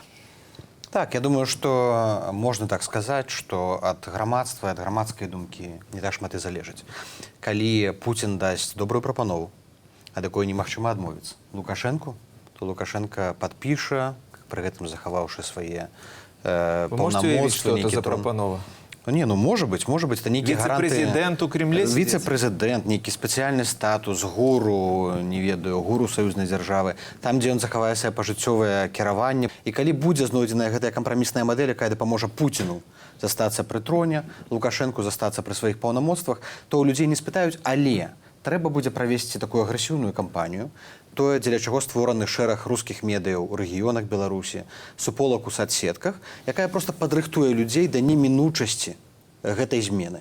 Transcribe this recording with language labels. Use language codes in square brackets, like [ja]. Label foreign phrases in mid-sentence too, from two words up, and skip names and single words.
[be] Так, я думаю, што можна так сказаць, што ад грамадства, ад грамадскай думкі не так шмат і залежыць. Калі Пуцін дасць добрую прапанову, ад якой немагчыма адмовіцца Лукашэнку, то Лукашенко падпіша, пры гэтым захаваўшы свае паўнамоцтвы, што это за прапанова? [ru] Не, ну может быть, это некие гаранты... [be] Віце-прэзідэнт у Кремле? Віце-прэзідэнт, нейкі спецыяльны статус, гуру, не ведаю, гуру саюзнай дзяржавы, там, дзе ён захавае свае пажыццёвае кіраванне. І калі будзе знойдзеная гэтая кампрамісная мадэль, якая дапаможа Пуціну застацца пры троне, Лукашэнку застацца пры сваіх паўнамоцтвах, то ў людзей не спытаюць, але трэба будзе правесці такую агрэсіўную кампанію, тое, дзеля чаго створаны шэраг рускіх медыяў у рэгіёнах Беларусі, суполак у садсетках, якая проста падрыхтуе людзей да немінучасці гэтай змены.